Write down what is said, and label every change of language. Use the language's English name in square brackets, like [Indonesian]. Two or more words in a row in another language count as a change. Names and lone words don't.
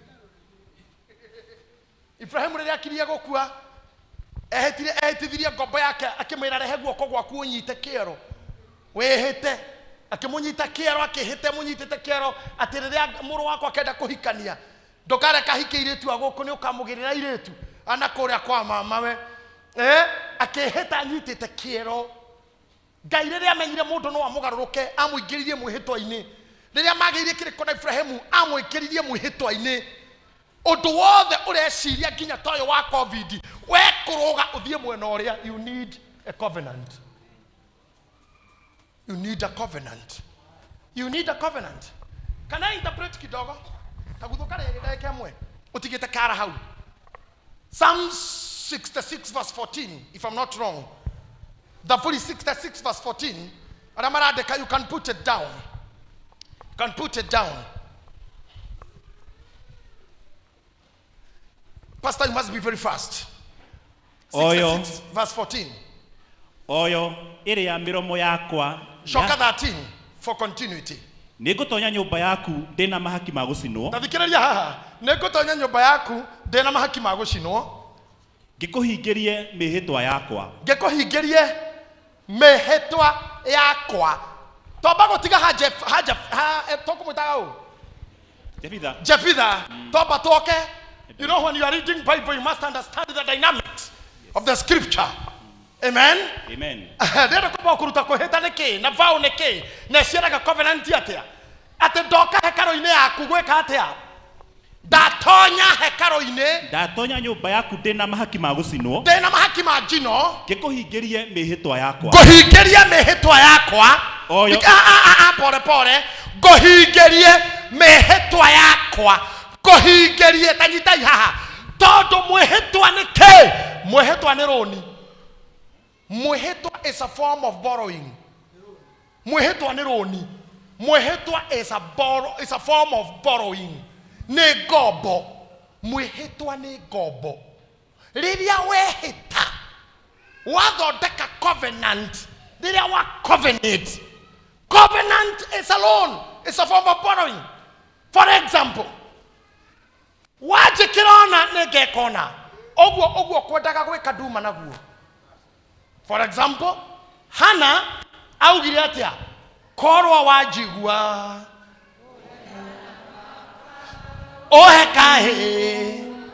[Kikuyu] Ibrahimu rĩrĩa akirie gũkua ehĩtithirie ngombo yake akĩmwĩra rehe guoko gwaku ũnyite kĩero wĩhĩte akimunyita kĩero akĩhĩte munyitĩte kĩero atĩ rĩrĩa mũrũ wakwa akenda kũhikania ndũkareka hike irĩtu agũkũ nĩ ũkamũgĩrĩra irĩtu ana kũrĩa kwa mamawe akĩhĩta anyitĩte kĩero. Ngai rĩrĩa amenyire mũndũ no amũgarũrũke amũingĩririe mwĩhĩtwa-inĩ rĩrĩa magĩire kĩrĩko na Ibrahimu amwĩkĩririe mwĩhĩtwa-inĩ ũndũ wothe ũreciria nginya toyo wa COVID we kũrũga ũthiĩ mwena ũrĩa. [English] You need a covenant. You need a covenant. You need a covenant. Can I interpret kidogo? [Kikuyu] Taguthuka rĩrĩ kemwe utigite kara hau. [English] Psalm 66 verse 14 if I'm not wrong. The 66 verse 14. Aramarandeka, you can put it down. You can put it down. Pastor, you must be very fast. 66 verse 14. [Kikuyu] Oyo ĩrĩ ya mĩromo yakwa. [English] Shoka 13 for continuity. [Kikuyu] Nĩngũtonya nyũmba yaku ndĩna mahaki ma gũcinwo. Tathikĩrĩria haha. Nĩngũtonya nyũmba yaku ndĩna mahaki ma gũcinwo. Ngĩkũhingĩrie mĩhĩtwa yakwa. Ngĩkũhingĩrie mĩhĩtwa yakwa. Tomba gũtiga tũkũmwĩtaga ũũ? Jefitha. Tomba tũoke. [English] You know, when you are reading Bible, you must understand the dynamics of the scripture. Amen. Amen. [Kikuyu] Ndĩrenda kũmba kũruta kwĩhĩta nĩkĩ na vow nĩkĩ na ciaraga covenant atĩa atĩ ndoka hekarũ-inĩ yaku gwĩka atĩa ndatonya hekarũ-inĩ ndatonya nyũmba yaku ndĩna mahaki ma gũcinwo ndĩna mahaki ma njino ngĩkũhingĩrie mĩhĩtwa yakwa ngũhingĩrie mĩhĩtwa yakwa pore ngũhingĩrie mĩhĩtwa yakwa ngũhingĩrie tanyitai haha tondũ mwĩhĩtwa nĩkĩ mwĩhĩtwa nĩ rũni. [English] Mwĩhĩtwa is a form of borrowing. [Kikuyu] Mwĩhĩtwa nĩ rũni. [English] Mwĩhĩtwa is a form of borrowing. [Kikuyu] Nĩ ngombo. Mwĩhĩtwa nĩ ngombo. Rĩrĩa wehĩta wathondeka covenant. Rĩrĩa wa [English] covenant. Covenant is a loan. It's a form of borrowing. For example, [Kikuyu] wajikĩra ona nĩ ngekona. Ũguo kwendaga gwĩka nduma naguo. [English] For example, [Kikuyu] Hana augire atia korwa wajigua ohe kahe.